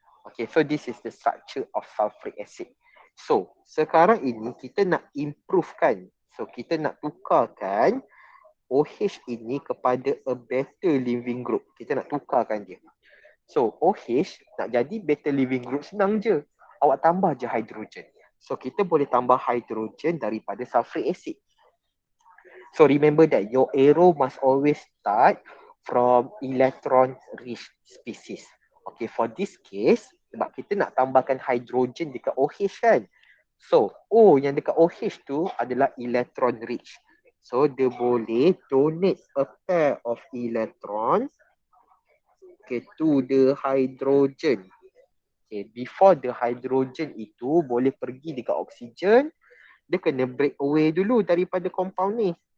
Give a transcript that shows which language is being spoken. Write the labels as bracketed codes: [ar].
[en] Okay, so this is the structure of sulfuric acid. [ms] So sekarang ini kita nak improvekan. So kita nak tukarkan OH ini kepada [en] a better living group. [ms] Kita nak tukarkan dia. So OH nak jadi [en] better living group [ms] senang je. Awak tambah je hidrogen. So kita boleh tambah hydrogen daripada sulfuric acid. [en] So remember that your arrow must always start from electron rich species. Okay, for this case, [ms] sebab kita nak tambahkan hydrogen dekat OH kan. So O yang dekat OH tu adalah [en] electron rich. So [ms] dia boleh [en] donate a pair of electron to the hydrogen. [ms] Okay, [en] before the hydrogen [ms] itu boleh pergi dekat oksigen, dia kena [en] break away [ms] dulu daripada compound ni.